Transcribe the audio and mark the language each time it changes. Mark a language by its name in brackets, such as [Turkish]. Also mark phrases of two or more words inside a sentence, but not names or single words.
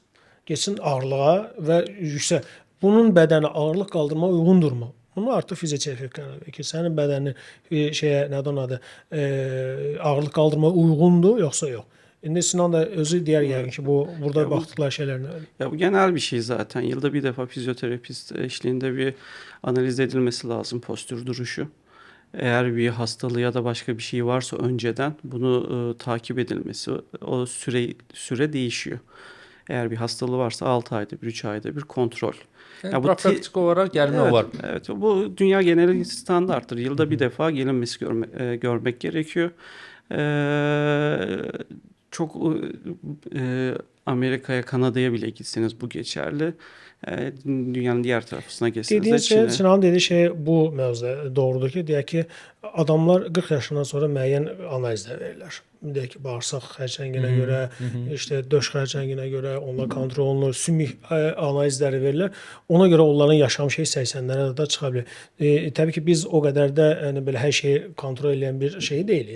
[Azerbaijani] Geçsin ağırlığa və yüksək. Bunun bədəni ağırlıq qaldırmağa uyğundurmu? Bunu artıq fizioterapi qərar verir ki, sənin bədənin nədir onun adı, ağırlıq qaldırmağa uyğundur, yoxsa yox. İndi Sinan da özü deyər yəqin ki, burada baxdıqları şeylər nə? [Turkish] Ya bu genel bir şey zaten. Yılda bir defa fizyoterapist eşliğinde bir analiz edilmesi lazım postür duruşu. Eğer bir hastalığı ya da başka bir şey varsa önceden bunu takip edilmesi, o süre değişiyor. Eğer bir hastalığı varsa 6 ayda bir, 3 ayda bir kontrol. [Azerbaijani] Yəni profilaktik olaraq gəlmək olar. [Turkish] Evet, bu dünya geneli standarttır. Yılda bir defa gelinmesi görmek gerekiyor. Çok Amerika'ya, Kanada'ya bile gitseniz bu geçerli. Dünyanın diğer tarafına geçseniz de Dediğin şey, Çin'e. [Azerbaijani] Sinan'ın dediği şey bu mövzuda doğrudur ki, deyək ki, adamlar 40 yaşından sonra müəyyən analizlər verirlər. Deyək ki, bağırsaq xərçənginə görə, işte döş xərçənginə görə onlar kontrol olunur, sümük analizləri verirlər. Ona görə onların yaşam şeyi 80-lərə də çıxa bilər. Təbii ki, biz o qədər də yəni belə hər şeyi kontrol edən bir şey deyilik.